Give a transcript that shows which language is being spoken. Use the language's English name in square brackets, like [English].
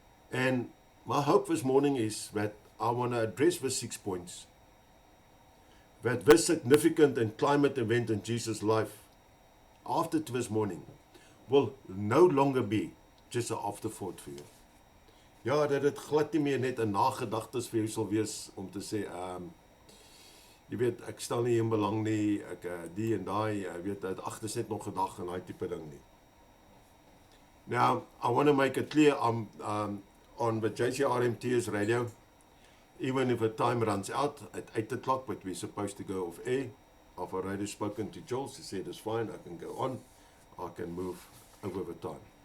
[English] And my hope this morning is that I want to address the 6 points. That this significant and climate event in Jesus' life after this morning will no longer be just an afterthought [Afrikaans] vir jou. Ja, dat dit glad nie meer net 'n nagedagtes vir jou sal wees om te sê, jy weet, ek stel nie in belang nie, ek die en daai, jy weet, dit agter sit nog 'n dag en daai tipe ding nie. [English] Now, I want to make it clear on the JCRMTS radio, even if the time runs out at 8 o'clock, but we're supposed to go off air, I've already spoken to Jules, he said it's fine, I can go on, I can move over the time.